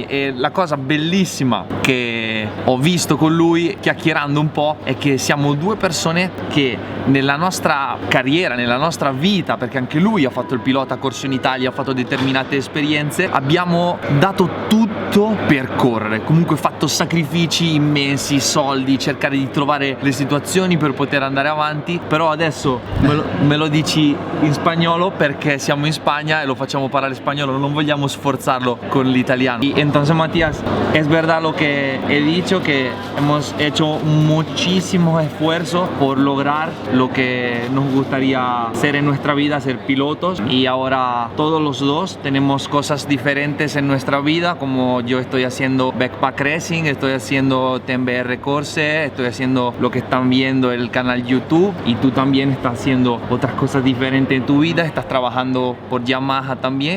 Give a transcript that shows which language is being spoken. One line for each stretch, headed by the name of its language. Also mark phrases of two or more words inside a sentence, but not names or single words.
Italian: E la cosa bellissima che ho visto con lui chiacchierando un po' è che siamo 2 persone che nella nostra carriera, nella nostra vita, perché anche lui ha fatto il pilota, ha corso in Italia, ha fatto determinate esperienze, abbiamo dato tutto tutto per correre. Comunque ho fatto sacrifici immensi, soldi, cercare di trovare le situazioni per poter andare avanti. Però adesso me lo dici in spagnolo perché siamo in Spagna e lo facciamo parlare spagnolo, non vogliamo sforzarlo con l'italiano.
Spanish: Y entonces, Matías, es verdad lo que he dicho, que hemos hecho muchísimo esfuerzo por lograr lo que nos gustaría ser en nuestra vida, ser pilotos, y ahora todos los dos tenemos cosas diferentes en nuestra vida, como yo estoy haciendo backpack racing, estoy haciendo TMBR Corse, estoy haciendo lo que están viendo el canal YouTube, y tú también estás haciendo otras cosas diferentes en tu vida, estás trabajando por Yamaha también.